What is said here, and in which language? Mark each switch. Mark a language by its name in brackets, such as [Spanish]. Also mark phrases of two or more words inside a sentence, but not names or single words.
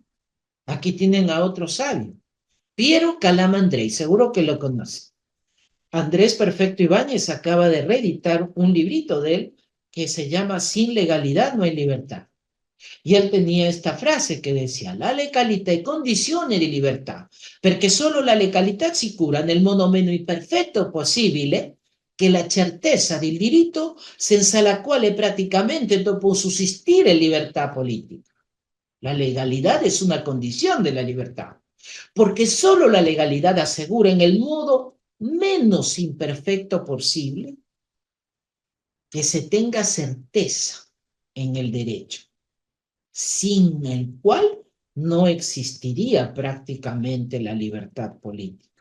[Spanish] Aquí tienen a otro sabio, Piero Calamandrei, seguro que lo conocen. Andrés Perfecto Ibáñez acaba de reeditar un librito de él que se llama Sin legalidad no hay libertad. Y él tenía esta frase che decía: [Italian] la legalità è condizione di libertà, perché solo la legalità assicura nel modo meno imperfetto possibile che la certezza del diritto senza la quale praticamente non può sussistere libertà politica. [Spanish] La legalidad es una condición de la libertad, porque solo la legalidad asegura en el modo menos imperfecto posible que se tenga certeza en el derecho, sin el cual no existiría prácticamente la libertad política.